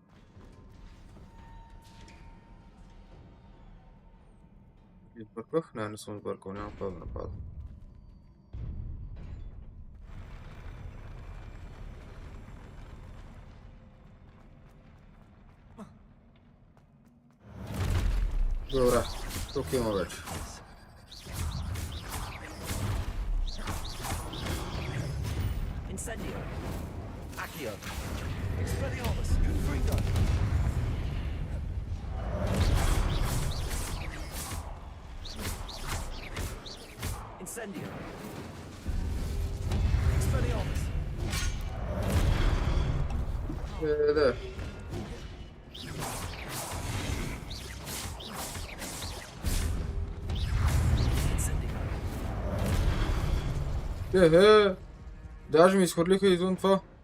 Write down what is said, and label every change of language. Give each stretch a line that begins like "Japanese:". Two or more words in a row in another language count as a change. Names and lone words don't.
Bulgarian: Избърках? Не съм избъркал, няма какво да напада. Добре, тук има вече. Incendio. Accio. Expelliarmus. Confringo. Incendio. Expelliarmus. Да. Даже ми изхвърлиха извън това.